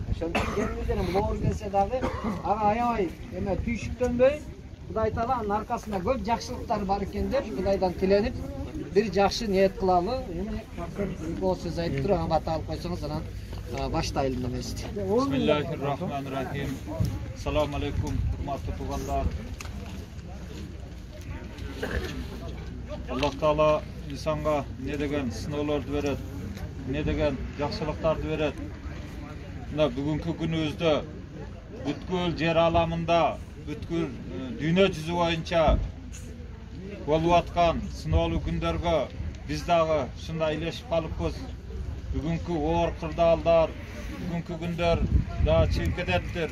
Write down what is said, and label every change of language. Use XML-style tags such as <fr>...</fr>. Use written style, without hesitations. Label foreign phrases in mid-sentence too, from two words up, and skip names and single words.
<ky>Ошондуктан келиңиздер, бул оору келсе дагы ага аябай эме түйшүктөнбөй, Кудай Таала анын аркасында көп жакшылыктар бар экен деп Кудайдан тиленип бир жакшы ниет кылалы. Эми кол сөз айтып туруп ага бата алып койсоңуз анан баштайлы эмести.</ky> <ar>بسم الله الرحمن الرحيم.</ar> <uz>Assalomu alaykum, hurmatli tuganlar. Alloh Taala insonga ne degan sinovlarni beradi, ne degan yaxshiliklarni beradi.</uz> <ky>Mына</ky> <uz>bugungi kunimizda</uz> <ky>бүткүл жер аламында, бүткүл дүйнө жүзү боюнча болуп аткан сыноолуу күндөргө биз дагы ушундай илешип калыппыз. Бүгүнкү оор кырдаалдар, бүгүнкү күндөр дагы чыгып кететтир.</ky>